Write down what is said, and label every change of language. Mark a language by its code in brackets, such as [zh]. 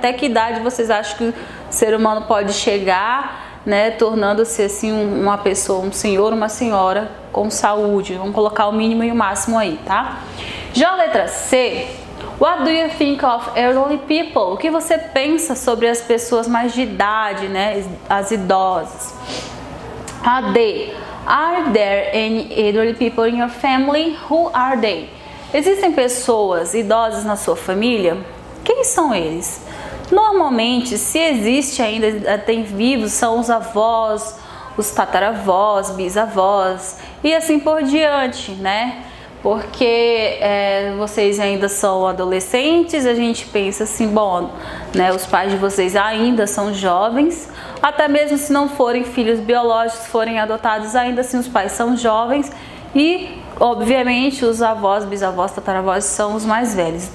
[pt] Até que idade vocês acham que o ser humano pode chegar, né, tornando-se assim uma pessoa, um senhor, uma senhora com saúde. Vamos colocar o mínimo e o máximo aí, tá? Já a letra C, [en] what do you think of elderly people? [pt] O que você pensa sobre as pessoas mais de idade, né, as idosas? [en] A D, are there any elderly people in your family? Who are they? [pt] Existem pessoas idosas na sua família? Quem são eles? Normalmente, se existe ainda, tem vivos, são os avós, os tataravós, bisavós e assim por diante, né? Porque vocês ainda são adolescentes, a gente pensa assim, bom, né, os pais de vocês ainda são jovens, até mesmo se não forem filhos biológicos, forem adotados, ainda assim os pais são jovens e, obviamente, os avós, bisavós, tataravós são os mais velhos.